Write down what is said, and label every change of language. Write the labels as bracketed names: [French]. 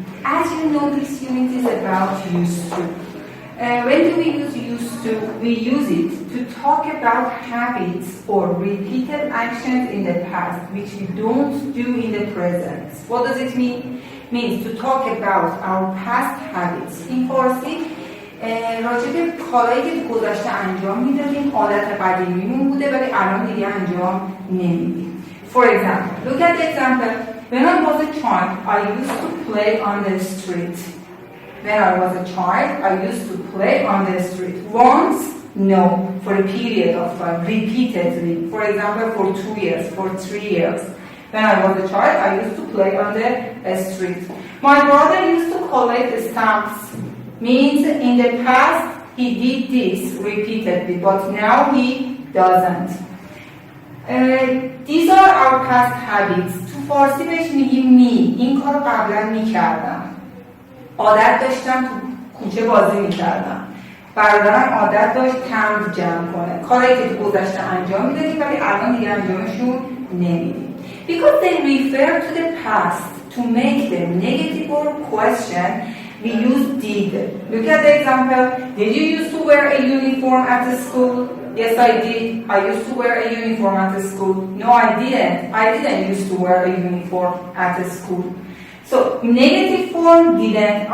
[English] As you know, this unit is about used to. When do we use used to? We use it to talk about habits or repeated actions in the past which we don't do in the present. What does it mean? Means to talk about our past habits. In Farsi, [Persian] راجع به کارهایی که گذشته انجام میدادیم عادت قدیمیمون بوده ولی الان دیگه انجام نمیدیم. [English] For example, look at the example. When I was a child, I used to play on the street. When I was a child, I used to play on the street. Once? No. For a period of time. Repeatedly. For example, for 2 years, for 3 years. When I was a child, I used to play on the street. My brother used to collect stamps. Means in the past, he did this repeatedly, but now he doesn't. These are our past habits. [Persian] تو فارسی بهش میگیم این کارو قبلا میکردم. عادت داشتم تو کوچه بازی میکردم. برادرم عادت داشت تمبر جمع کنه. کاری که تو گذشته انجام میدادیم ولی الان دیگه انجامشون نمیدیم. [English] Because they refer to the past to make them negative or question, we use did. Look at the example. Did you used to wear a uniform at the school? Yes, I did. I used to wear a uniform at the school. No, I didn't. I didn't used to wear a uniform at the school. So, negative form, didn't.